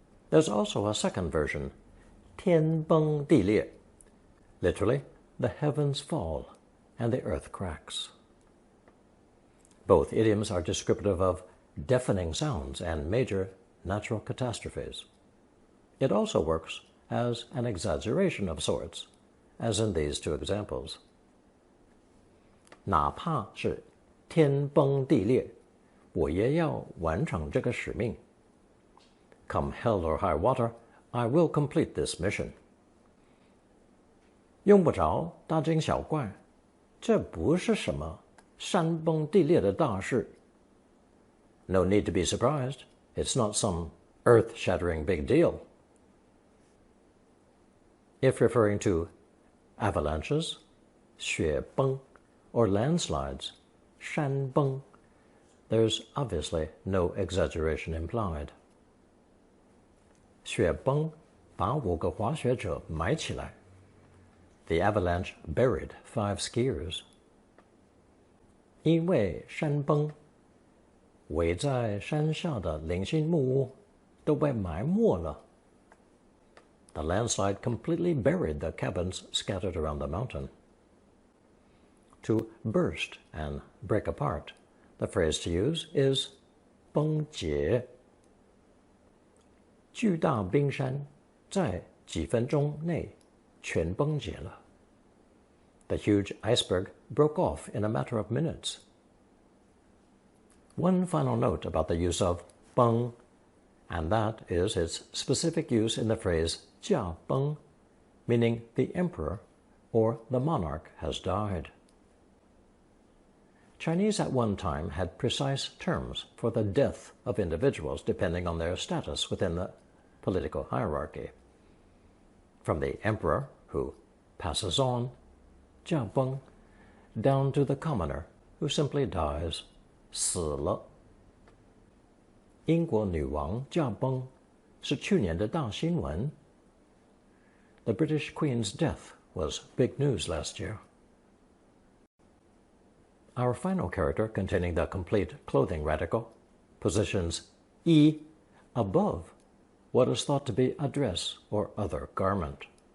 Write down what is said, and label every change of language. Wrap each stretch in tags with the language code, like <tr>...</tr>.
<en>There's also a second version, 天崩地裂, literally, the heavens fall and the earth cracks. Both idioms are descriptive of deafening sounds and major natural catastrophes. It also works as an exaggeration of sorts, as in these two examples.</en> <zh>哪怕是天崩地裂，我也要完成这个使命。</zh> <en>Come hell or high water, I will complete this mission.</en> <zh>用不着大惊小怪，这不是什么山崩地裂的大事。</zh> <en>No need to be surprised. It's not some earth-shattering big deal. If referring to avalanches, 雪崩, or landslides, 山崩, there's obviously no exaggeration implied.</en> <zh>雪崩把5个滑雪者埋起来。</zh> <en>The avalanche buried 5 skiers.</en> <zh>因为山崩，围在山下的零星木屋都被埋没了。</zh> <en>The landslide completely buried the cabins scattered around the mountain. To burst and break apart, the phrase to use is 崩解。</en> <zh>巨大冰山在几分钟内全崩解了。</zh> <en>The huge iceberg broke off in a matter of minutes. One final note about the use of 崩, and that is its specific use in the phrase 驾崩, meaning the emperor or the monarch has died. Chinese at one time had precise terms for the death of individuals depending on their status within the political hierarchy. From the emperor, who passes on, 驾崩, down to the commoner, who simply dies, 死了。</en> <zh>英国女王驾崩是去年的大新闻。</zh> <en>The British Queen's death was big news last year. Our final character, containing the complete clothing radical, positions 衣 above what is thought to be a dress or other garment.</en>